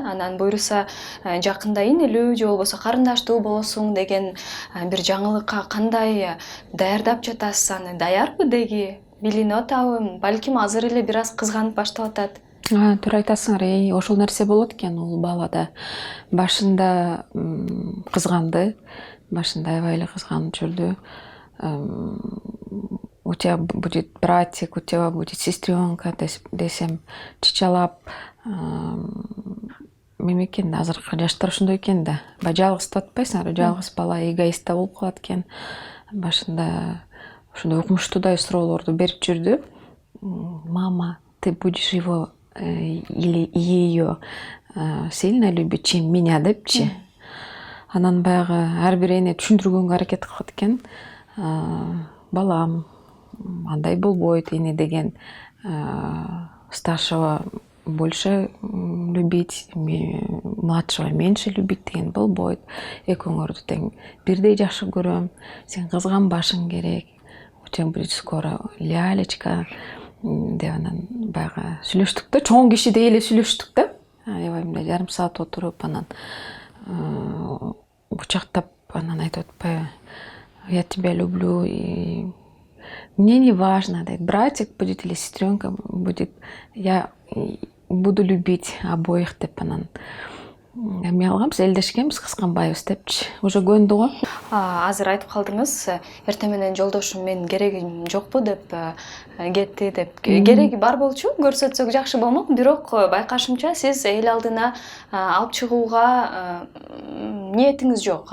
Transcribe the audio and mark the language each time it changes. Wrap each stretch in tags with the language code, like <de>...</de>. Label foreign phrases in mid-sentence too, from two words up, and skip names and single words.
<ky>Анан буюрса жакында инелүү же болбосо карындаштуу болосуң деген бир жаңылыкка кандай даярдап жатасыз? Аны даярбы деги? Билинип атабы? Балким азыр эле бир аз кызганып баштап атат. Туура айтасыңар, ошол нерсе болот экен ул балада. Башында кызганды, башында аябай эле кызганып жүрдү.</ky> <ru>У тебя будет братик, у тебя будет сестренка</ru> <ky>десем, чычалап, экен да, азыркы жаштар ошондой экен да. Баягы жалгыз деп атпайсыңарбы, жалгыз бала эгоист да болуп калат экен. Башында ошондой укмуштуудай суроолорду берип жүрдү.</ky> <ru>Мама, ты будешь его или ее сильно любить, чем меня депчи.</ru> <ky>Анан баягы ар бир эне түшүндүргөнгө аракет кылат экен. Балам, андай болбойт, эне деген</ky> <ru>старшего больше любить, младшего меньше любить</ru> <ky>деген болбойт. Экөөңөрдү тең бирдей жакшы көрөм. Сен кызганбашың керек.</ky> <ru>У тебя будет скоро лялечка.</ru> <ky>Деп анан баягы сүйлөштүк да, чоң кишидей эле сүйлөштүк да. Аябай мындай жарым саат отуруп анан кучактап анан айтып атпайбы,</ky> <ru>я тебя люблю, и мне не важно, дейт, братик будет или сестренка будет, я буду любить обоих</ru> <ky>деп анан эме алганбыз, элдешкенбиз, кысканбайбыз депчи.</ky> <ru>Уже</ru> <ky>көндү го. Азыр айтып калдыңыз, эртең менен жолдошум менин керегим жокпу деп кетти деп. Кереги бар болчу, көрсөтсөк жакшы болмок, бирок байкашымча сиз эл алдына алып чыгууга ниетиңиз жок.</ky>